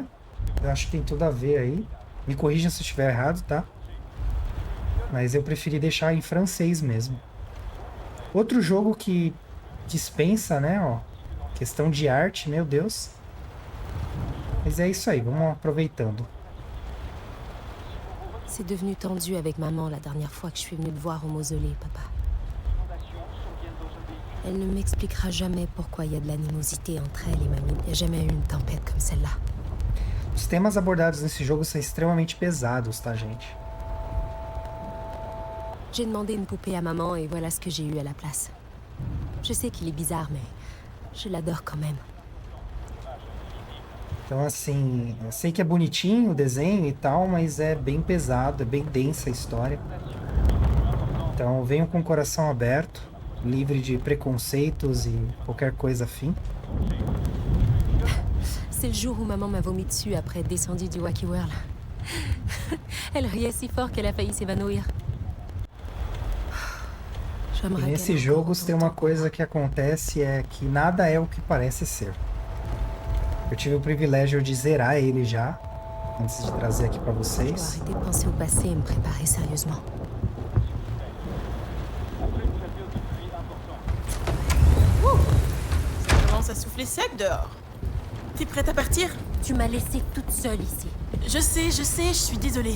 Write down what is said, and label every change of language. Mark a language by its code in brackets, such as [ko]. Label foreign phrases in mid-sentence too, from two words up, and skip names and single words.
[pt] Eu acho que tem tudo a ver aí. Me corrijam se eu estiver errado, tá? Mas eu preferi deixar em francês mesmo. Outro jogo que dispensa, né? Ó, questão de arte, meu Deus. Mas é isso aí, vamos aproveitando. [fr] C'est devenu tendu avec maman la dernière fois que je suis venue te voir au mausolée, papa. Elle ne m'expliquera jamais pourquoi il y a de l'animosité entre elle et mamie. Il n'y a jamais eu une tempête comme celle-là. [pt] Os temas abordados nesse jogo são extremamente pesados, tá, gente? [fr] J'ai demandé une poupée à maman et voilà ce que j'ai eu à la place. Je sais qu'il est bizarre, mais je l'adore quand même. [pt] Então, assim, eu sei que é bonitinho o desenho e tal, mas é bem pesado, é bem densa a história. Então, venham com o coração aberto, livre de preconceitos e qualquer coisa afim. [fr] C'est le jour où maman m'a vomi dessus après être descendue du Wacky World. Elle riait si fort qu'elle a failli s'évanouir. [pt] E nesses jogos tem uma coisa que acontece, é que nada é o que parece ser. Eu tive o privilégio de zerar ele já, antes de trazer aqui pra vocês. [fr] Arrêter de penser au passé et me préparer sérieusement. Ça commence à souffler sec dehors. T'es prête à partir? Tu m'as laissée toute seule ici. Je sais, je suis désolée.